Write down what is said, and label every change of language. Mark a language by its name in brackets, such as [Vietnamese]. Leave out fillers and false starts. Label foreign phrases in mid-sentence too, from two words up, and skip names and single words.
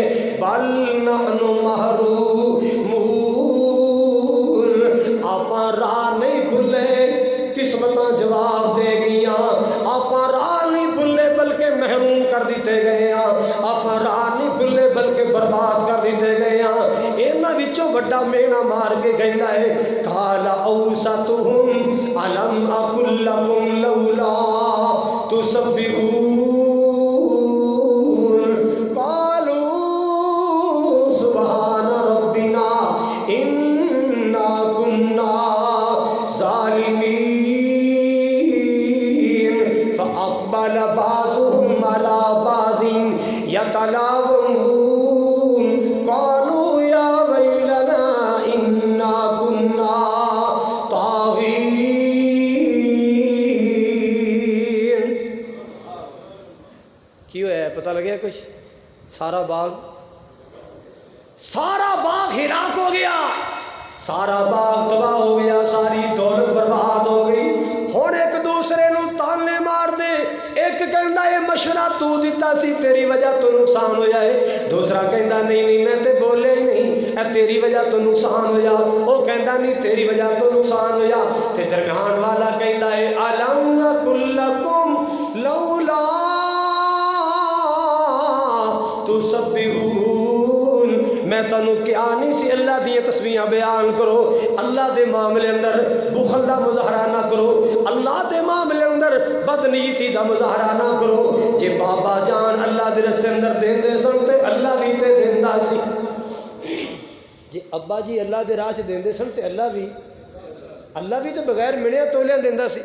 [Arabic] بل نحن محرومون, [Punjabi] آپاں راہ نہیں بھلے، قسمتاں جواب دے گئیاں. آپاں راہ نہیں بھلے بلکہ محروم کر دتے گئے ہاں، آپاں راہ نہیں بھلے بلکہ برباد کر دتے گئے ہاں. انہاں وچوں وڈا میہنا مار کے کہندا ہے [Arabic] قال أوسطهم ألم أقل لكم لولا تسبحون قالوا سبحان ربنا إنا كنا ظالمين فأقبل بعضهم على بعض يتلاومون قالوا يا ويلنا إنا كنا طاغين. [Punjabi] کیوں ہے پتا لگے کجھ? سارا باغ ہلاک ہو گیا، سارا باغ تباہ ہو گیا، ساری دولت برباد ہو گئی. ہن اک دوسرے نوں طعنے مار دے، اک کہندا یہ مشورہ تو دتا سی، تیری وجہ توں نقصان ہویا ہے. دوسرا کہندا نہیں نہیں میں تے بولے ہی نہیں، تیری وجہ توں نقصان ہویا. او کہندا نہیں تیری وجہ توں نقصان ہویا۔ تے درمیان والا کہندا ہے [Arabic] ألم أقل لكم لولا تسبحون, [Punjabi] میں تینوں کیا نہیں سی اللہ دی تسبیحاں بیان کرو. اللہ دے معاملے اندر بخل دا مظاہرہ نہ کرو، اللہ دے معاملے اندر بدنیتی دا مظاہرہ نہ کرو. جے بابا جان اللہ دے رستے اندر دیندے سن تے اللہ بھی تے دیندا سی، جے ابا جی اللہ دے راہ چ دیندے سن تے اللہ بھی تو بغیر ملیا تولیا دیندا سی.